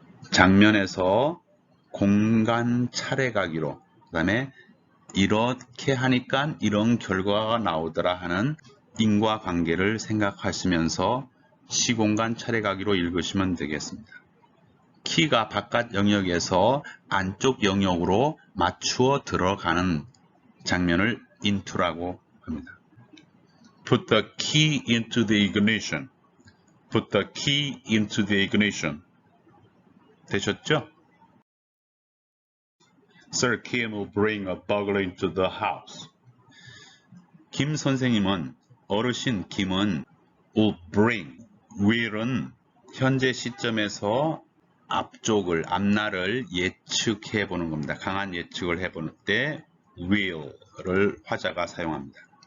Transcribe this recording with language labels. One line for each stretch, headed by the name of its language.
Korean: 장면에서 공간 차례가기로 그 다음에 이렇게 하니까 이런 결과가 나오더라 하는 인과관계를 생각하시면서 시공간 차례가기로 읽으시면 되겠습니다. 키가 바깥 영역에서 안쪽 영역으로 맞추어 들어가는 장면을 into라고 합니다.
English: Put the key into the ignition. Put the key into the ignition.
Korean: 되셨죠?
English: Sir Kim will bring a burglar into the house.
Korean: 김 선생님은 어르신 김은 will bring, will은 현재 시점에서 앞날을 예측해 보는 겁니다. 강한 예측을 해보는 때 will을 화자가 사용합니다.